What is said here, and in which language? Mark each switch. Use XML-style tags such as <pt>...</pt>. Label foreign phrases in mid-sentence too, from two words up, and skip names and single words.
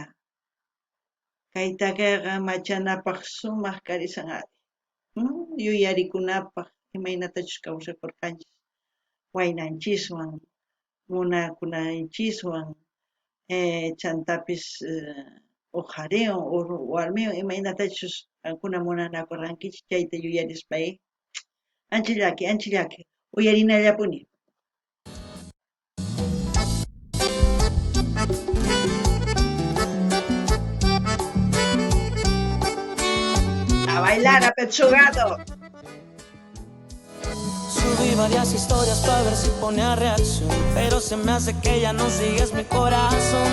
<qu>Kay takiqa machanapaq sumaq karisan yuyarikunapaq imaynatachus kawsakurqanchis waynanchiswan, munakunanchiswan, chantapis uqhariwan, warmiwan imaynatachus qankuna munanakurqankichis chayta yuyarispa ancha llaki, uyarinallapuni.</qu> <es>A bailar apechugado. Subí varias historias para ver si ponía reacción, pero se me hace que ya no sigues mi corazón.</es>